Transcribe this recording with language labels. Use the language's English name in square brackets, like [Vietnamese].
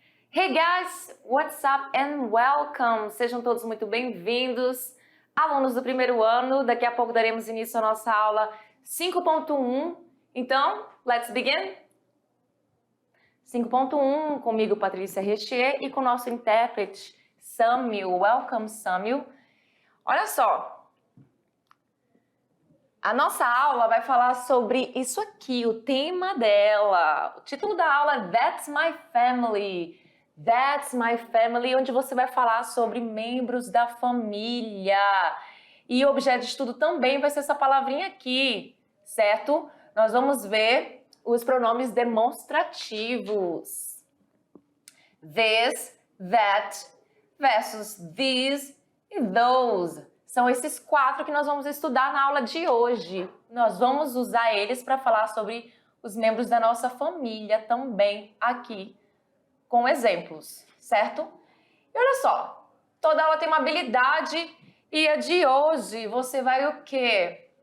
[English] Hey guys, what's up and welcome! [Portuguese] Sejam todos muito bem-vindos, alunos do primeiro ano. Daqui a pouco daremos início à nossa aula 5.1. Então, [English] let's begin? [Portuguese] 5.1, comigo, Patrícia Rechier, e com o nosso intérprete, Samuel. [English] Welcome, Samuel. [Portuguese] Olha só, a nossa aula vai falar sobre isso aqui, o tema dela. O título da aula é [English] That's My Family. That's My Family, [Portuguese] onde você vai falar sobre membros da família. E o objeto de estudo também vai ser essa palavrinha aqui, certo? Nós vamos ver os pronomes demonstrativos. [English] This, that, versus these e those. [Portuguese] São esses 4 que nós vamos estudar na aula de hoje. Nós vamos usar eles para falar sobre os membros da nossa família também aqui, com exemplos, certo? E olha só, toda aula tem uma habilidade e a de hoje você vai o quê?